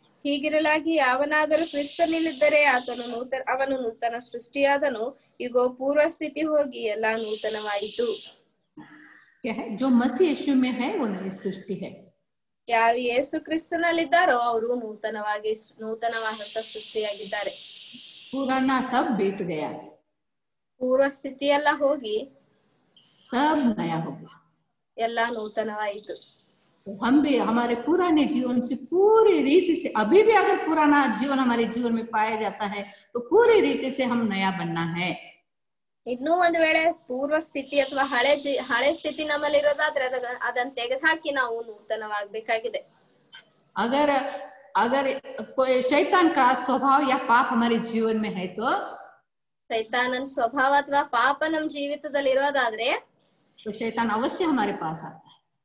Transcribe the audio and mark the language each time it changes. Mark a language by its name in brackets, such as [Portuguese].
[Kannada] ಹೀಗಿರಲಾಗಿ ಯಾವನಾದರೂ ಕ್ರಿಸ್ತನಲ್ಲಿದ್ದರೆ ಅವನು ನೂತನ ಸೃಷ್ಟಿಯಾದನು, ಇಗೋ ಪೂರ್ವ ಸ್ಥಿತಿ ಹೋಗಿ ಎಲ್ಲಾ ನೂತನವಾಯಿತು. [Hindi] क्या है? जो मसीह यीशु में है वो नई सृष्टि है. [Kannada] ಯಾರು ಯೇಸು ಕ್ರಿಸ್ತನಲ್ಲಿದ್ದಾರೋ ಅವರು ನೂತನವಾದಂತ ಸೃಷ್ಟಿಯಾಗಿದ್ದಾರೆ. [Hindi] पुराना सब बीत गया, [Kannada] ಪೂರ್ವ ಸ್ಥಿತಿ ಎಲ್ಲ ಹೋಗಿ [Hindi] सब नया हो गया. [Kannada] ಎಲ್ಲಾ ನೂತನವಾಯಿತು. [Hindi] तो हम भी हमारे पुराने जीवन से पूरी रीति से, अभी भी अगर पुराना जीवन हमारे जीवन में पाया जाता है तो पूरी रीति से हम नया बनना है. [Kannada] ಇನ್ನೂ ಒಂದು ವೇಳೆ ಪೂರ್ವ ಸ್ಥಿತಿ ಅಥವಾ ಹಳೆ ಸ್ಥಿತಿ ನಮ್ಮಲ್ಲಿ ಇರೋದಾದ್ರೆ ಅದನ್ನ ತೆಗೆದುಹಾಕಿ ನಾವು ನೂತನವಾಗಬೇಕಾಗಿದೆ. [Hindi] अगर अगर कोई शैतान का स्वभाव या पाप हमारे जीवन में है तो [Kannada] ಸೈತಾನನ ಸ್ವಭಾವ ಅಥವಾ ಪಾಪ ನಮ್ ಜೀವಿತದಲ್ಲಿ ಇರೋದಾದ್ರೆ [Hindi] तो शैतान अवश्य हमारे पास आता है.